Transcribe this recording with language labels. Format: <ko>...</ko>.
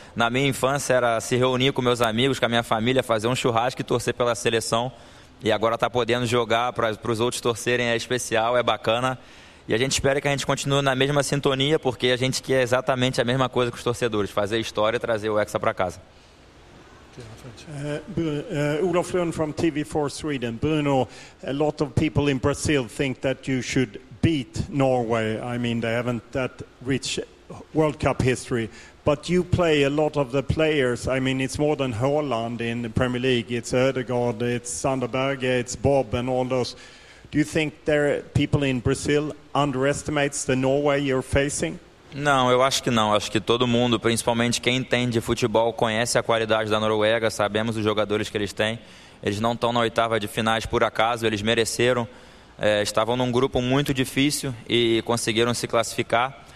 <pt>Na minha infância era se reunir com meus amigos, com a minha família, fazer um churrasco e torcer pela seleção. E agora tá podendo jogar para os outros torcerem é especial, é bacana. E a gente espera que a gente continue na mesma sintonia, porque a gente quer exatamente a mesma coisa que os torcedores, fazer história e trazer o Hexa para casa.</pt> <en>Olof Lund from TV4 Sweden. Bruno, a lot of people in Brazil think that you should beat Norway. I mean, they haven't that rich World Cup history. But you play a lot of the players. I mean, it's more than Haaland in the Premier League. It's Ødegaard, it's Sander Berge, it's Bob and all those. Do you think there people in Brazil underestimates the Norway you're facing?</en> <pt>Não, eu acho que não. Acho que todo mundo, principalmente quem entende futebol, conhece a qualidade da Noruega, sabemos os jogadores que eles têm. Eles não estão na oitava de finais por acaso, eles mereceram. É, estavam num grupo muito difícil e conseguiram se classificar.</pt>